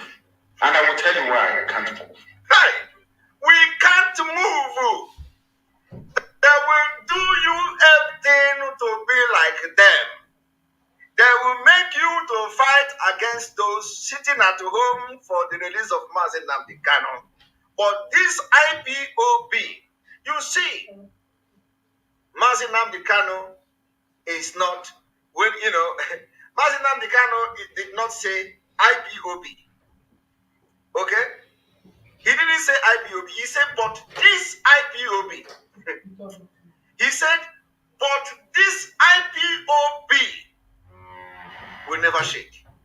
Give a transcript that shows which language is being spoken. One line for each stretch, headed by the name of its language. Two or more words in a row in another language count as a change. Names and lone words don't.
English: And I will tell you why it can't move. Hey, we can't move. They will do you everything to be like them. They will make you to fight against those sitting at home for the release of Mazi Nnamdi Kanu. But this IPOB, you see, Mazi Nnamdi Kanu is not, when you know, Mazi Nnamdi Kanu did not say IPOB. Okay? He didn't say IPOB. He said, but this IPOB. He said, but this IPOB will never shake.